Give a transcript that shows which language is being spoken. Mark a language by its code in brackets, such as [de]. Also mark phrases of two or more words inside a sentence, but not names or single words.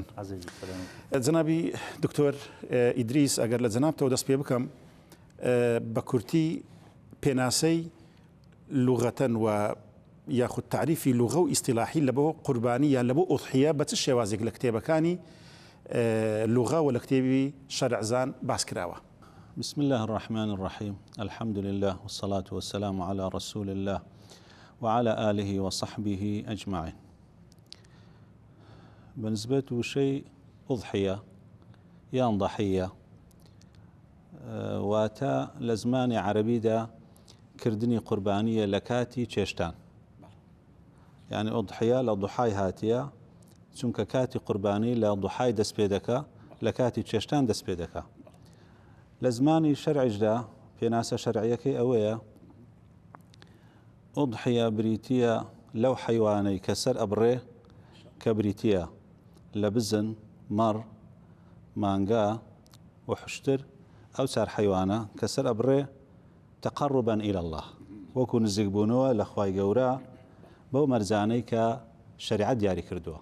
[ckb] جەنابی دکتۆر ئیدریس ئەگەر لە جەنابتەوە دەست پێ بکەم بە کورتی پێناسەی لوغەتەن و یاخود تعریفی لوغە و ئیستیلاحی لە بۆ قوربانی یان لە بۆ ئوضحیە بە چ شێوازێک لە کتێبەکانی لوغە و لە کتێبی شەرعزان باس کراوە؟ [ar] بسم الله الرحمن الرحيم الحمد لله والصلاة والسلام على رسول الله وعلى آله وصحبه أجمعين. بالنسبة شيء [ckb] أضحية يان ضحية واتا لزمان عربي دا كردني قربانية لكاتي تشيشتان، يعني أضحية لضحاي هاتية چونکە کاتی قوربانی لە ضحای دەست پێ دەکا لە کاتی چێشتان دەست پێ دەکا. لە زمانی شەرعیشدا پێناسە شەرعیەکەی ئەوەیە ئوضحیە بریتیە لەو حەیوانەی کە سەر ئەبڕێ کە بریتیە لە بزن، مەڕ، مانگا و حشتر ئەو چار حەیوانە کە سەر ئەبڕێ [ar] تەقەڕوبا ئیلە الله [ckb] وەکو نزیکبوونەوە لە خوای گەورە بەو مەرجانەی کە شەریعەت دیاری کردووە.